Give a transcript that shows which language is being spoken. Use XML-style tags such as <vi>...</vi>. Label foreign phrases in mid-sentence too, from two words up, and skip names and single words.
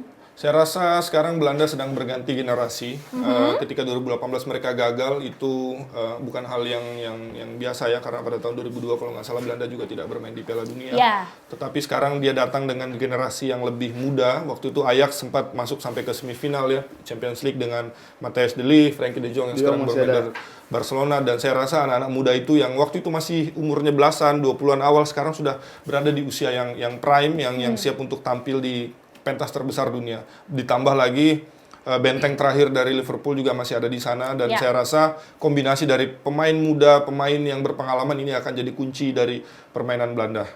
<id>Saya rasa sekarang Belanda sedang berganti generasi. Ketika 2018 mereka gagal itu bukan hal yang biasa ya, karena pada tahun 2002 kalau nggak salah Belanda juga tidak bermain di Piala Dunia. Yeah. Tetapi sekarang dia datang dengan generasi yang lebih muda. Waktu itu Ajax sempat masuk sampai ke semifinal ya Champions League dengan Matthijs de Ligt, Frenkie de Jong yang sekarang bermain dari Barcelona. Dan saya rasa anak-anak muda itu yang waktu itu masih umurnya belasan, 20-an awal, sekarang sudah berada di usia yang prime, yang siap untuk tampil di pentas terbesar dunia. Ditambah lagi benteng terakhir dari Liverpool juga masih ada di sana, dan saya rasa kombinasi dari pemain muda, pemain yang berpengalaman ini akan jadi kunci dari permainan Belanda.</id>